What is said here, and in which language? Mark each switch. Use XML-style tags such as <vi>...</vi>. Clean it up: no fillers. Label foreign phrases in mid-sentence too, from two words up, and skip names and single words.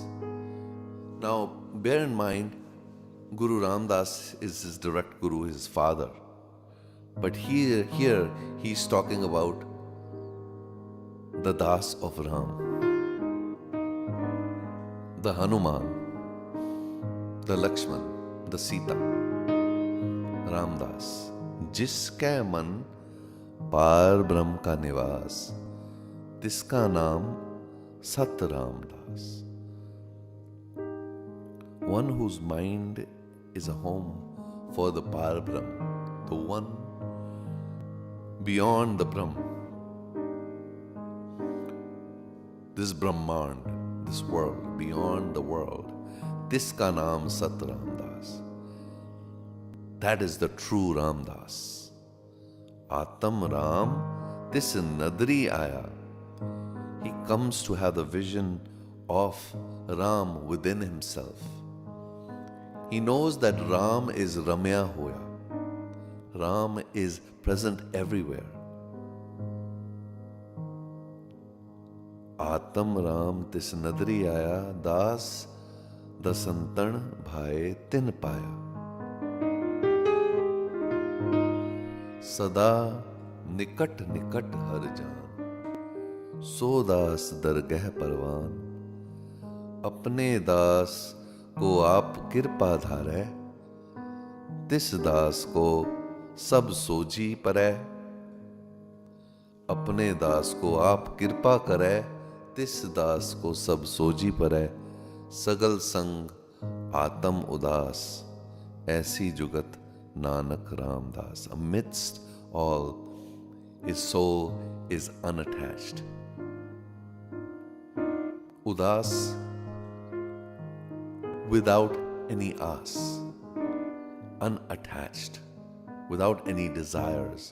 <en>Now, bear in mind, Guru Ramdas is his direct guru, his father. But here he's talking about the Das of Ram, the Hanuman, the Lakshman, the Sita, Ramdas,</en> <hi>जिसके मन पर ब्रह्म का निवास, तिसका नाम सत रामदास.</hi> <en>One whose mind is a home for the Par Brahm, the one beyond the Brahm. This Brahmand, this world, beyond the world.</en> <hi>तिसका नाम सत रामदास.</hi> <en>That is the true Ramdas.</en> <hi>आतम राम, तिस नदरी आया.</hi> <en>He comes to have the vision of Ram within himself. He knows that Ram is</en> <hi>रम्या होया.</hi> <en>Ram is present everywhere.</en> <hi>आतम राम तिस नदरी आया, दास दसंतण भाए तिन पाया. सदा निकट निकट हर जान, सो दास दरगह परवान. अपने दास को आप कृपा धारै, तिस दास को सब सोजी परै. अपने दास को आप कृपा करै, तिस दास को सब सोजी परै. सगल संग आत्म उदास, ऐसी जुगत नानक रामदास.</hi> <en>Amidst all, his soul is unattached. Udas, without any aas, unattached, without any desires.</en>